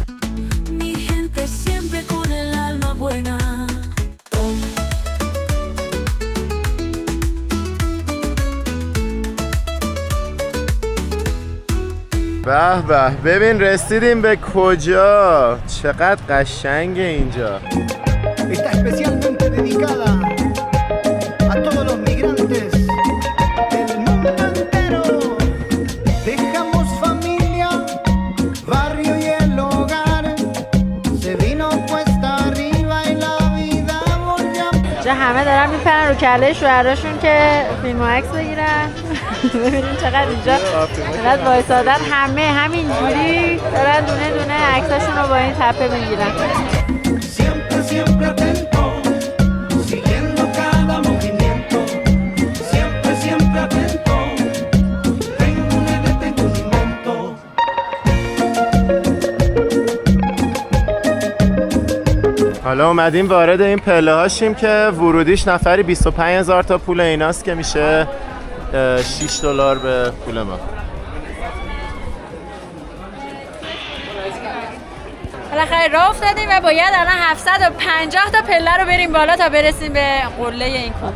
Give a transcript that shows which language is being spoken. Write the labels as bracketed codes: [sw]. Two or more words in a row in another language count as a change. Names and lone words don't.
[fa] به به، ببین رسیدیم به کجا. چقدر قشنگه اینجا. [es] Está especialmente dedicada a todos los migrantes del mundo entero. Dejamos familia, barrio y el hogar. Se vino cuesta arriba y la vida volvió. [fa] چه همه دارن میپرن رو کله شوهراشون که فیلم و عکس بگیرن. ببینین چقدر اینجا چقدر وایسادن، همه همینجوری دارن دونه دونه عکساشون رو با این تپه میگیرن. [es] Siempre atento, siguiendo cada movimiento. Siempre atento. Tengo un invento. [fa] حالا اومدیم وارد این پله هاشیم که ورودیش نفری 25,000 تا پول ایناست که میشه $6 به پول ما. بالاخره راه افتادیم و باید الان 750 تا پله رو بریم بالا تا برسیم به قله این کوه.